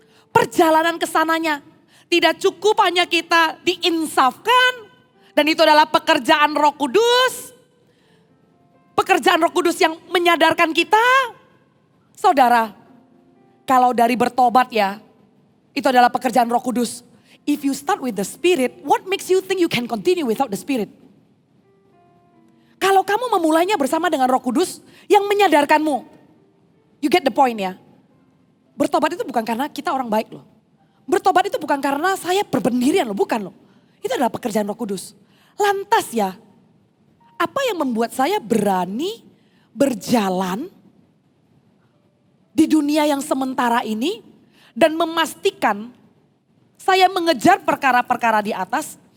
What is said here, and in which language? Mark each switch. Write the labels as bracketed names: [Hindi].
[Indonesian] Perjalanan ke sananya tidak cukup hanya kita diinsafkan. Dan itu adalah pekerjaan Roh Kudus. Pekerjaan Roh Kudus yang menyadarkan kita. Saudara, kalau dari bertobat ya, itu adalah pekerjaan Roh Kudus. [English] If you start with the Spirit, what makes you think you can continue without the Spirit? [Indonesian] Kalau kamu memulainya bersama dengan Roh Kudus yang menyadarkanmu. [English] You get the point [Indonesian] ya. Bertobat itu bukan karena kita orang baik loh. Bertobat itu bukan karena saya berpendirian loh, bukan loh. Itu adalah pekerjaan Roh Kudus. Lantas ya, apa yang membuat saya berani berjalan di dunia yang sementara ini dan memastikan saya mengejar perkara-perkara di atas?